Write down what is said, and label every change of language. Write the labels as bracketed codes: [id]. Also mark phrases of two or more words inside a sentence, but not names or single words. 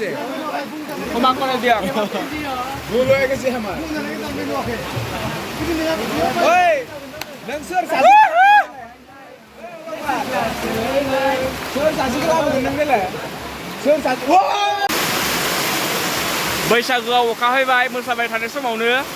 [bn] ক্ষমা করে দিও ভুল হয়ে গেছে আমার ওই [brx] নংসর সাজি सोर सासे लाबो नोंलाय सोर सासे बैसागुआव अखा हाबाय मोसाबाय थानाय समावनो